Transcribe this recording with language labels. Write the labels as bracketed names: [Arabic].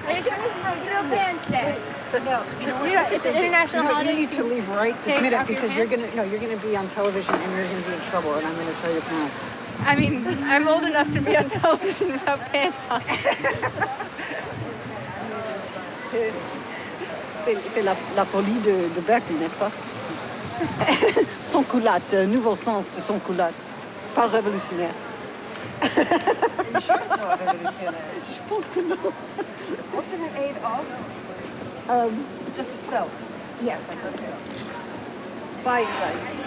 [English] Are you sure this is No Pants Day? No. It's an international holiday. You need to leave right this minute because you're gonna be on television and you're gonna be in trouble, and I'm gonna tell your parents. I mean, I'm old enough to be on television without pants on. [French] C'est la folie de Berkeley, n'est-ce pas? Sans culotte, nouveau sens de sans culotte. Pas révolutionnaire. [English] Are you sure it's not revolutionary? [French] Je pense que non. [English] What's it in aid of? Just itself? Yes. I thought so. Bye, you guys.